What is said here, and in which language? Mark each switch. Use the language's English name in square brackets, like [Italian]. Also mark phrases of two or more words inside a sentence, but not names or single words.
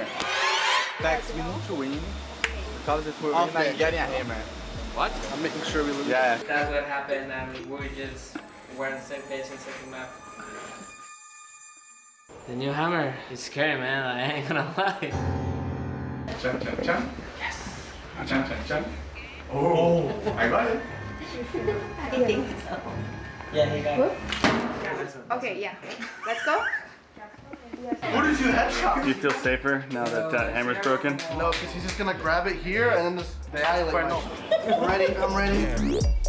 [English] Next, we need to win because if we're winning, I'm getting a hammer. What? I'm making sure we lose. Yeah. That's what happened, and we're on the same page in second map. The new hammer is scary, man. I ain't gonna lie. Chun chun chun. Yes. Chun chun chun. Oh, I got it. I think so. Yeah, he got it. Okay, yeah. Let's go. What did you headshot? Do you feel safer now that that hammer's broken? No, because he's just gonna grab it here and then just the alley like I'm ready, I'm ready.